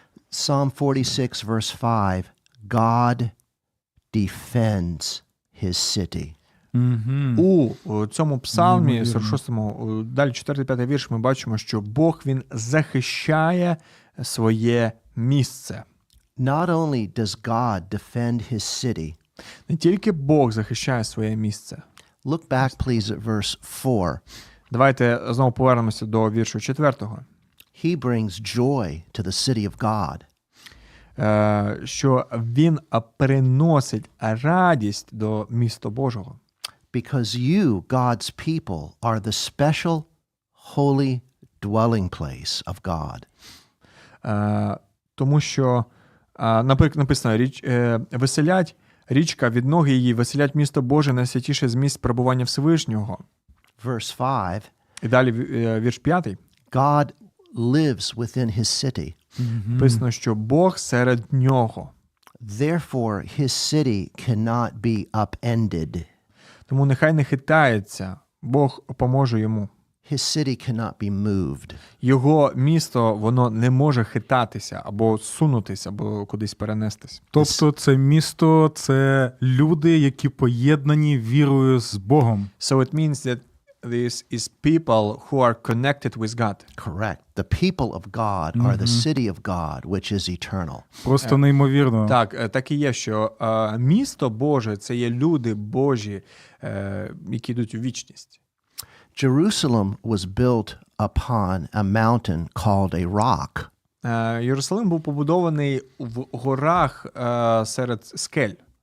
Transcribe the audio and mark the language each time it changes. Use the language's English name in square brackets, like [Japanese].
[English] Psalm 46 verse 5. God defends his city. [Ukrainian] У цьому псалмі 46-му, далі 4-5 вірш, ми бачимо, що Бог, він захищає своє місце. [English] Not only does God defend his city. [Ukrainian] Не тільки Бог захищає своє місце. [English] Look back, please, at verse 4. [Ukrainian] Давайте знову повернемося до віршу 4-го. [English] He brings joy to the city of God. [Ukrainian] Що він приносить радість до міста Божого. [English] Because you, God's people, are the special, holy dwelling place of God. [Ukrainian] Тому що, наприклад, написано, веселять річка від ноги її, веселять місто Боже, найсвятіше з місць перебування Всевишнього. [English] Verse 5. [Ukrainian] І далі вірш 5. [English] God lives within his city. [Ukrainian] Написано, що Бог серед нього. [English] Therefore, his city cannot be upended. [Ukrainian] Тому нехай не хитається, Бог поможе йому. [English] His city cannot be moved. [Ukrainian] Його місто, воно не може хитатися, або сунутися, або кудись перенестись. Тобто це місто, це люди, які поєднані вірою з Богом. [English] So it means that this is people who are connected with God. Correct. The people of God are the city of God, which is eternal. [Ukrainian] Просто неймовірно. Так і є, що місто Боже – це є люди Божі, які йдуть у вічність. [English] Jerusalem was built upon a mountain called a rock. [Ukrainian] Єрусалим був побудований в горах серед скель.